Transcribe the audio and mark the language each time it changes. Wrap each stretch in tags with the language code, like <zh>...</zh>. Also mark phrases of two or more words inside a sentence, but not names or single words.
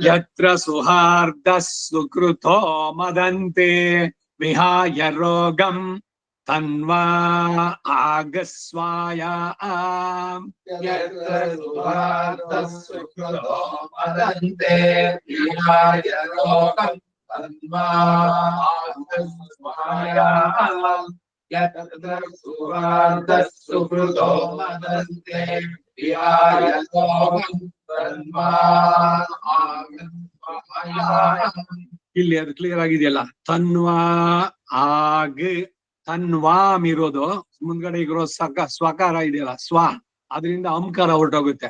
<sa>ಯತ್ರ ಸುಹಾರ್ದಃ ಸುಕೃತೋ ಮದಂತೆ ವಿಹಾಯ ರೋಗಂ ತನ್ವಾ ಆಗಸ್ವಾಯ. ಯತ್ರ ಸುಹಾರ್ದಃ ಸುಕೃತೋ ಮದಂತೆ ವಿಹಾಯ ರೋಗಂ ತನ್ವಾ ಆಗಸ್ವಾಯ. ಯತ್ರ ಸುಹಾರ್ದಃ ಸುಕೃತೋ ಮದಂತೆ ವಿಹಾಯ ರೋಗಂ ತನ್ವಾ ಆಗಸ್ವಾಯ.</sa> <kn>ಇಲ್ಲಿ ಅದು ಕ್ಲಿಯರ್ ಆಗಿದೆಯಲ್ಲ, ತನ್ವಾ ಆಗ್ ತನ್ವಾಮ್ ಇರೋದು ಮುಂದ್ಗಡೆ ಇರೋ ಸ್ವಕಾರ ಇದೆಯಲ್ಲ ಸ್ವ, ಅದರಿಂದ ಅಂಕಾರ ಹೊರಟೋಗುತ್ತೆ.</kn>